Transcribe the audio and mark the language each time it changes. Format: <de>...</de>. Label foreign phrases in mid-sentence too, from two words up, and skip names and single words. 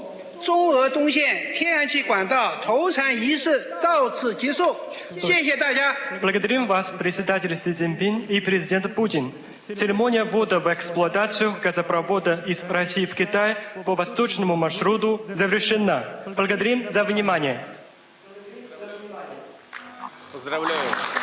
<zh>中俄东线天然气管道投产仪式到此结束，谢谢大家。</zh> <ru>Благодарим вас, председатель Си Цзиньпин и президент Путин. Церемония ввода в эксплуатацию газопровода из России в Китай по восточному маршруту завершена. Благодарим за внимание. Поздравляю.</ru>